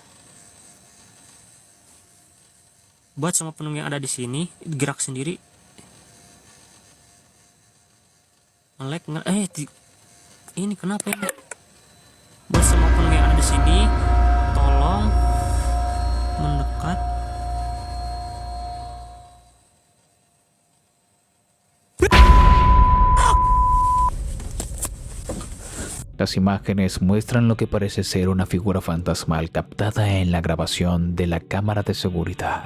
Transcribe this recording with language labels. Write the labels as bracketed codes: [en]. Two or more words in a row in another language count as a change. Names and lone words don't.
[id] Buat semua penunggu yang ada di sini, gerak sendiri. Nge-lag, ini kenapa ini? Buat semua penunggu yang ada di sini, tolong mendekat. [es] Las imágenes muestran lo que parece ser una figura fantasmal captada en la grabación de la cámara de seguridad.